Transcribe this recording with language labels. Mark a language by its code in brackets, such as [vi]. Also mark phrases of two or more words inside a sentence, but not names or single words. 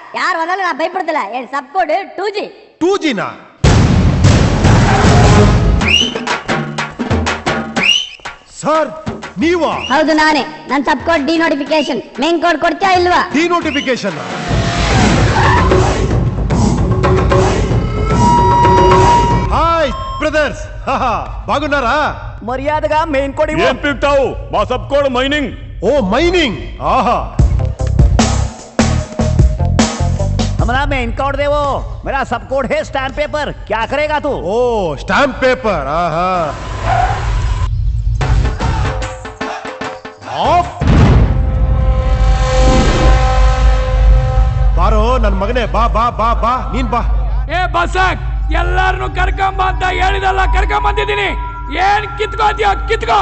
[ta] யார் வந்தாலும் நான் பயப்படுத்தல. என் [en] sub code [ta] 2G. 2G நா? [kn] ಸರ್ ನೀವಾ? ಹೌದು ನಾನೇ. ನನ್ನ [en] sub code denotification. main code [kn] ಕೊಡ್ತೀಯಾ ಇಲ್ವಾ? ಡಿ ನೋಟಿಫಿಕೇಶನ್. [te] హాయ్ బ్రదర్స్, బాగున్నారా? మర్యాదగా [en] main code [te] ఏం పిక్తావు? మా [en] sub code [te] మైనింగ్. ఓ మైనింగ్. ఆహా, [hi] हमारा [en] main code [hi] दे वो. मेरा [en] sub code [hi] है [en] stamp paper. [hi] क्या करेगा तू? ओ [en] stamp paper. [hi] आहा, [kn] ಬಾರೋ ನನ್ನ ಮಗನೇ, ಬಾ ಬಾ ಬಾ ಬಾ, ನೀನ್ ಬಾ. ಏ ಬಸಕ್, ಎಲ್ಲಾರನ್ನು ಕರ್ಕೊಂಬ ಅಂತ ಹೇಳಿದಲ್ಲ, ಕರ್ಕೊಂಬಂದಿದ್ದೀನಿ. ಏನ್ ಕಿತ್ಕೋತೀಯ ಕಿತ್ಕೋ.